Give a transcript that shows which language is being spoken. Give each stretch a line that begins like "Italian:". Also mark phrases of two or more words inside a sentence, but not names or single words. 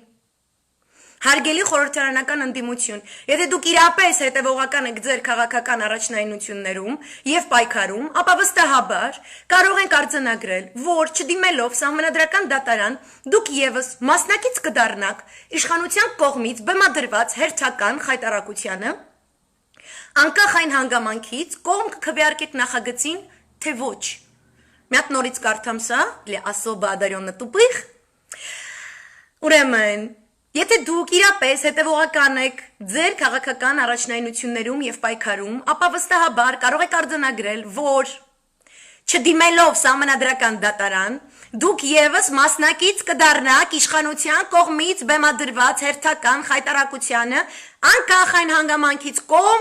Armenian: Հարգելի խորհրդարանական ընդդիմություն, եթե դուք իրապես հետևողական եք ձեր քաղաքական առաջնայնություններում եւ պայքարում, ապա վստահաբար կարող ենք արձանագրել, որ չդիմելով սահմանադրական դատարան, դուք եւս մասնակից կդառնաք իշխանության կողմից բեմադրված հերթական խայտարակությանը, անկախ այն հանգամանքից կողմ կքվեարկեք նախագծին, թե ոչ։ Մի հատ նորից կարդամ սա,
Russian: для особо одарённых тупых։
Armenian: Ուրեմն Եթե դուք իրապես հետևողական եք ձեր քաղաքական առաջնայնություններում եւ պայքարում, ապա վստահաբար կարող եք արձանագրել, որ չդիմելով սահմանադրական դատարան, դուք եւս մասնակից կդառնաք իշխանության կողմից բեմադրված հերթական խայտարակությանը, անկախ այն հանգամանքից կողմ